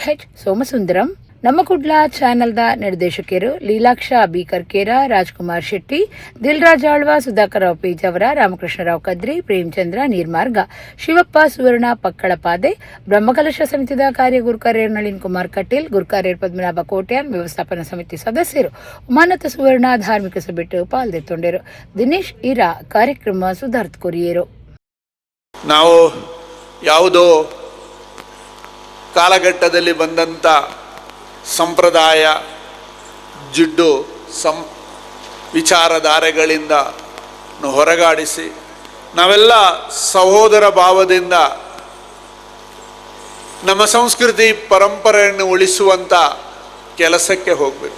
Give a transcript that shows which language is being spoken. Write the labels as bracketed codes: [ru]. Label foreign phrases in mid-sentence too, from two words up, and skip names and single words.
[tcy] ಹೆಚ್ ಸೋಮಸುಂದರಂ ನಮ್ಮ ಕುಡ್ಲ ಚಾನೆಲ್ದ ನಿರ್ದೇಶಕರು ಲೀಲಾಕ್ಷ ಬಿ ಕರ್ಕೇರ ರಾಜ್ಕುಮಾರ್ ಶೆಟ್ಟಿ ದಿಲ್ರಾಜ್ ಆಳ್ವ ಸುಧಾಕರರಾವ್ ಪೇಜಾವರ ರಾಮಕೃಷ್ಣರಾವ್ ಕದ್ರಿ ಪ್ರೇಮಚಂದ್ರ ನೀರ್ಮಾರ್ಗ ಶಿವಪ್ಪ ಸುವರ್ಣ ಪಕ್ಕಳಪಾದೆ ಬ್ರಹ್ಮಕಲಶ ಸಮಿತಿದ ಕಾರ್ಯ ಗುರುಕಾರ್ಯರು ನಳಿನ್ ಕುಮಾರ್ ಕಟೀಲ್ ಗುರುಕಾರ್ಯರು ಪದ್ಮನಾಭ ಕೋಟ್ಯಾನ್ ವ್ಯವಸ್ಥಾಪನಾ ಸಮಿತಿ ಸದಸ್ಯರು ಉಮಾನತ ಸುವರ್ಣ ಧಾರ್ಮಿಕ ಸಭೆಟ್ಟು ಪಾಲ್ದೆತ್ತೊಂಡರು ದಿನೇಶ್ ಇರಾ ಕಾರ್ಯಕ್ರಮ ಸುಧಾರ್ಥ ಕೊರಿಯರು. [kn] ನಾವು ಯಾವುದೋ ಕಾಲಘಟ್ಟದಲ್ಲಿ ಬಂದಂಥ ಸಂಪ್ರದಾಯ ಜಿಡ್ಡು ವಿಚಾರಧಾರೆಗಳಿಂದ ಹೊರಗಾಡಿಸಿ ನಾವೆಲ್ಲ ಸಹೋದರ ಭಾವದಿಂದ ನಮ್ಮ ಸಂಸ್ಕೃತಿ ಪರಂಪರೆಯನ್ನು ಉಳಿಸುವಂಥ ಕೆಲಸಕ್ಕೆ ಹೋಗಬೇಕು.